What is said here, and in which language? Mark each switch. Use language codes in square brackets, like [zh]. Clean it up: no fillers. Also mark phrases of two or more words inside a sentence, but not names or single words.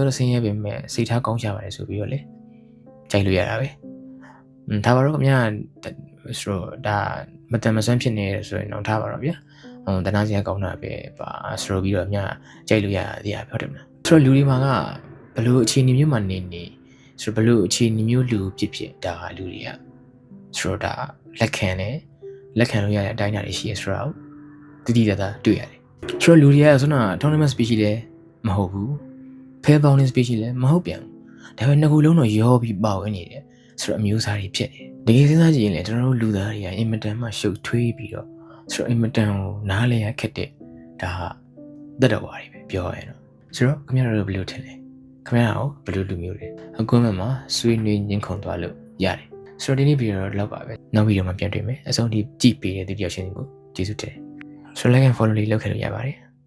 [my] တို့ဆင်းရဲပေမဲ့စိတ်ထားကောင်းချပါတယ်ဆိုပြီးတော့လေကြိုက်လို့ရတာပဲဒါပါတော့ခင်ဗျာဆိုတော့ဒါမတန်မဆွမ်းဖြစ်နေတယ်ဆိုရင်တော့ထားပါတော့ဗျာတနာစရာကောင်းတာပဲပါဆိုပြီးတော့မြကြိုက်လို့ရသေးတာပြောတယ်မ လားဆိုတော့လူတွေမှာကဘလို့အခြေအနေမျိုးမှာနေဆိုတော့ဘလို့အခြေအနေမျိုးလူဖြစ်ဒါကလူတွေကဆိုတော့ဒါလက်ခံလို့ရတဲ့အတိုင်းအတာတွေရှိရဆိုတော့ တိတိကျကျတွေ့ရတယ်ဆိုတော့လူတွေကဆိုတော့ [en] tournament species [my] လည်းမဟုတ်ဘူး [en] pair bounding species [my] လည်းမဟုတ်ပြန်ဘူးဒါပေမဲ့နှစ်ခုလုံး တော့ရောပြီးပါဝင်နေတယ်ဆိုတော့အမျိုးအစားတွေဖြစ်နေတယ်တကယ်စဉ်းစားကြည့်ရင်လည်းကျွန်တော်တို့လူသားတွေကအင်မတန်မှရှုပ်ထွေးပြီးတော့ဆိုတော့အင်မတန်ကိုနားလည်ရခက်တဲ့ဒါတတ်တော်ပါတွေပဲပြောရရင်တော့ဆိုတော့ခင်ဗျားတို့ဘယ်လိုထင်လဲခင်ဗျားတို့ဘယ်လိုလူမျိုးလဲအခုမှမှာဆွေးနွေးညှင်းခုန်သွားလို့ရတယ်ဆိုတော့ဒီနေ့ဗီဒီယိုတော့လောက်ပါပဲနောက်ဗီဒီယိုမှာပြန်တွေ့မယ်အဆုံးထိကြည့်ပေးတဲ့သူတယောက်ချင်းကိုကျေးဇူးတင်ဆိုတော့ [en] like and follow [my] လေးလုပ်ခဲ့လို့ရပါတယ်